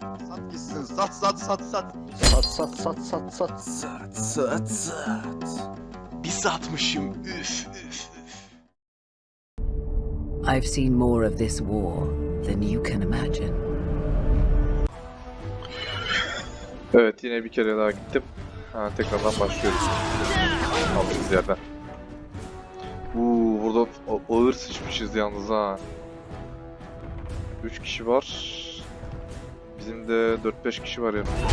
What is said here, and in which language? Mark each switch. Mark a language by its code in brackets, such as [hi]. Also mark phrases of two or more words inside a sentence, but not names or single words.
[tr] Sat gitsin. Sat sat sat sat. Sat sat sat sat sat. Sat sat sat. Bir satmışım. Üf üf üf. [en] I've seen more of this war than you can imagine. [tr] Evet, yine bir kere daha gittim. Tekrardan başlıyoruz. Kaldığımız yerden. Burada ağır sıçmışız yalnız ha. 3 kişi var. Bizim de 4-5 kişi var yanımızda.